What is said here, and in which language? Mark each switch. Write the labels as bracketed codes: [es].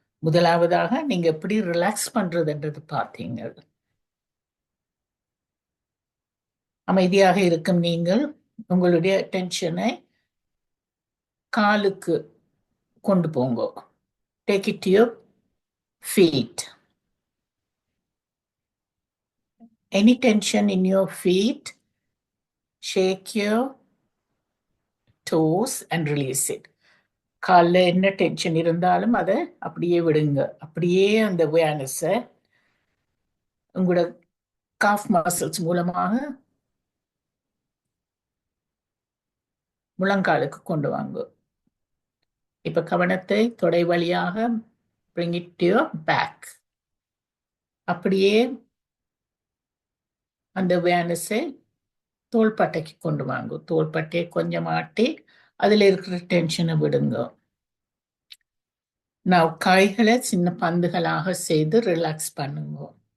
[ta] முதலாவதாக நீங்க எப்படி ரிலாக்ஸ் பண்றதுன்றது பார்த்தீங்க. அமைதியாக இருக்கும் நீங்கள் உங்களுடைய அட்டென்ஷனை காலுக்கு கொண்டு போங்க. [en] Take it to your feet. Any tension in your feet, shake your toes and release it. [ta] காலில் என்ன டென்ஷன் இருந்தாலும் அதை அப்படியே விடுங்க. அப்படியே அந்த அவேர்னஸை உங்களோட காஃப் மசில்ஸ் மூலமாக முழங்காலுக்கு கொண்டு வாங்க. இப்ப கவனத்தை தொடை வழியாக [en] bring it to your back. [ta] அப்படியே அந்த அவேர்னஸை தோள்பட்டைக்கு கொண்டு வாங்க. தோள்பட்டையை கொஞ்சம் ஆட்டி அதுல இருக்கிற டென்ஷனை விடுங்க. நான் கைகளை சின்ன பந்துகளாக செய்து ரிலாக்ஸ் பண்ணுங்க.